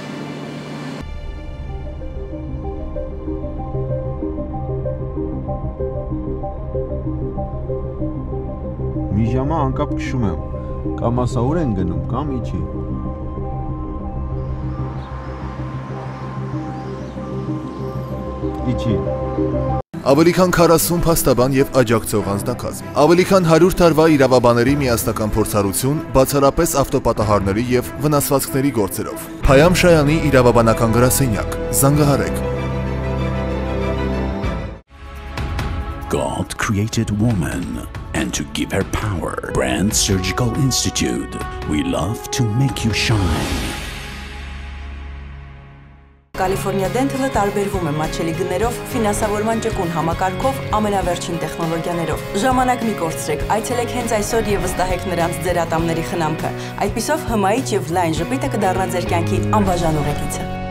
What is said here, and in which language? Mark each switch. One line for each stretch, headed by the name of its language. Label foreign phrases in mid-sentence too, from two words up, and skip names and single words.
Armenian: Մի ժամա անկապ քշում եմ, կամ ասաուր են գնում, կամ իջի։ Իջի։ Ավելի քան 40 փաստաբան եւ աջակցող անձնակազմ, ավելի քան 100 տարվա իրավաբանների միասնական փորձառություն բացառապես ավտոպատահարների եւ վնասվածքների գործերով։ Փայամ Շայանի իրավաբանական գրասենյակ, զանգահարեք։
English: God created woman, and to give her power, Brand Surgical Institute, we love to make you shine.
Armenian: Կալիֆորնիա Dental-ը տարբերվում է մատչելի գներով, ֆինանսավորման ճկուն համակարգով, ամենավերջին տեխնոլոգիաներով։ Ժամանակ մի կորցրեք, այցելեք հենց այսօր եւ վստահեք նրանց ձեր ատամների խնամքը։ Այդպիսով հմայիչ եւ լայն ժպիտը կդառնա ձեր կյանքի անբաժան ուղեկիցը։